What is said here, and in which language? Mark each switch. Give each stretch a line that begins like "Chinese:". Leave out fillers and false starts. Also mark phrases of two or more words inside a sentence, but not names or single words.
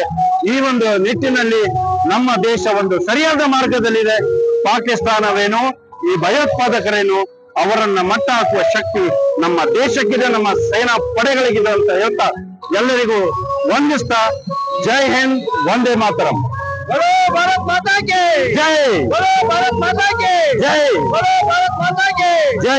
Kannada: ಈ ಒಂದು ನಿಟ್ಟಿನಲ್ಲಿ ನಮ್ಮ ದೇಶ ಒಂದು ಸರಿಯಾದ ಮಾರ್ಗದಲ್ಲಿದೆ. ಪಾಕಿಸ್ತಾನವೇನು, ಈ ಭಯೋತ್ಪಾದಕರೇನು, ಅವರನ್ನ ಮಟ್ಟ ಹಾಕುವ ಶಕ್ತಿ ನಮ್ಮ ದೇಶಕ್ಕಿದೆ, ನಮ್ಮ ಸೇನಾ ಪಡೆಗಳಿಗಿದೆ ಅಂತ ಹೇಳ್ತಾ ಎಲ್ಲರಿಗೂ ವಂದಿಸ್ತಾ
Hindi: जय हिंद,
Kannada: ವಂದೇ ಮಾತರಂ.
Hindi: बोलो भारत माता की
Kannada: ಜೈ,
Hindi: बोलो भारत माता की
Kannada: ಜೈ,
Hindi: बोलो भारत माता की
Kannada: ಜೈ.